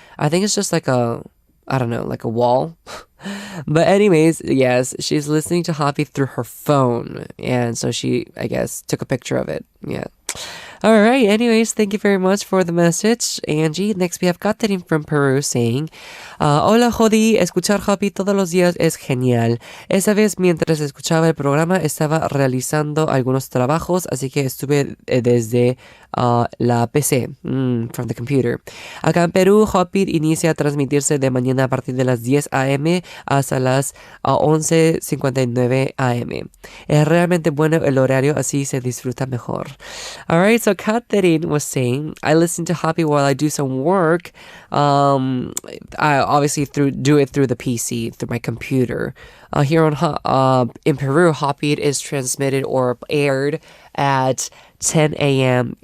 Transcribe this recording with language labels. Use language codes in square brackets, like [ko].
[en] I think it's just like I don't know, like a wall. But anyways, yes, she's listening to Hotbeat through her phone. And so she, I guess, took a picture of it. Yeah. All right. Anyways, thank you very much for the message, Angie. Next, we have Katherine from Peru saying, Hola, Hodi. [es] Escuchar Hotbeat todos los días es genial. Esa vez, mientras escuchaba el programa, estaba realizando algunos trabajos, así que estuve desde la PC, [en] from the computer. [es] Acá en Perú, Hotbeat inicia a transmitirse de mañana a partir de las 10 a.m. hasta las 11:59 a.m. Es realmente bueno el horario, así se disfruta mejor. [en] Alright, so Katherine was saying, I listen to Hotbeat while I do some work. I obviously do it through the PC, through my computer. Here in Peru, Hotbeat is transmitted or aired at 10 a.m.